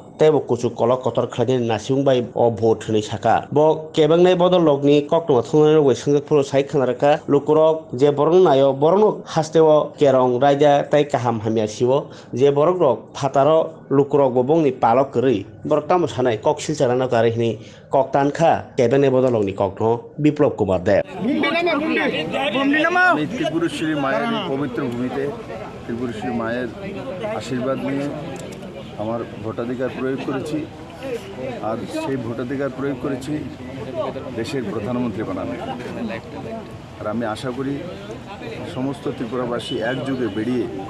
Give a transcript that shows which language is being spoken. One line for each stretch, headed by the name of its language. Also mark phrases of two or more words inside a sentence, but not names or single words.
Kok Borok: Tebo kucu kolok kotor khlani nasung bai o vote ni saka bo kebang nei bodol logni kokno thunai roi sangjak pro sai khanaraka lukurok je borong nayo borong hasteo kerong raja tai kaham hamya siwo je borok rok phataro lukurok bobong ni palok kri borok tam sanai koksil charana kari ni koktan kha kebang nei bodol logni kokno বিপ্লব কুমার দেব
Bangla: আমি ত্রিপুরেশ্বরী মায়ের পবিত্র ভূমিতে ত্রিপুরেশ্বরী মায়ের আশীর্বাদ নিয়ে আমার ভোটাধিকার প্রয়োগ করেছি আর সেই ভোটাধিকার প্রয়োগ করেছি দেশের প্রধানমন্ত্রী বানানো আর আমি আশা করি সমস্ত ত্রিপুরাবাসী একযোগে বেরিয়ে